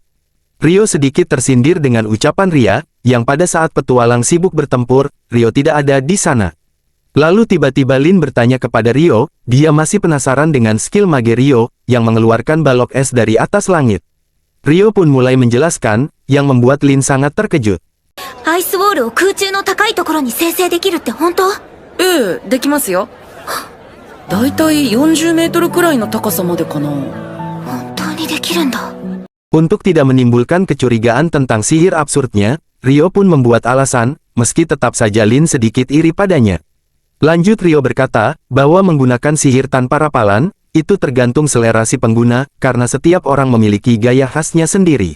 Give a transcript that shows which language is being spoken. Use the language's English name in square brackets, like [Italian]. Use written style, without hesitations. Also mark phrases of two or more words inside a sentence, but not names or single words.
[Indonesian] Rio sedikit tersindir dengan ucapan Ria, yang pada saat petualang sibuk bertempur, Rio tidak ada di sana. Lalu tiba-tiba Lin bertanya kepada Rio, dia masih penasaran dengan skill mage Rio, yang mengeluarkan balok es dari atas langit. Rio pun mulai menjelaskan, yang membuat Lin sangat terkejut. [Japanese] アイスウォールを空中の高いところに生成できるって本当？ええ、できますよ。だいたい40メートルくらいの高さまでかな。本当にできるんだ。 [Indonesian] Untuk tidak menimbulkan kecurigaan tentang sihir absurdnya, Rio pun membuat alasan, meski tetap saja Lin sedikit iri padanya. Lanjut Rio berkata, bahwa menggunakan sihir tanpa rapalan, itu tergantung selera si pengguna, karena setiap orang memiliki gaya khasnya sendiri.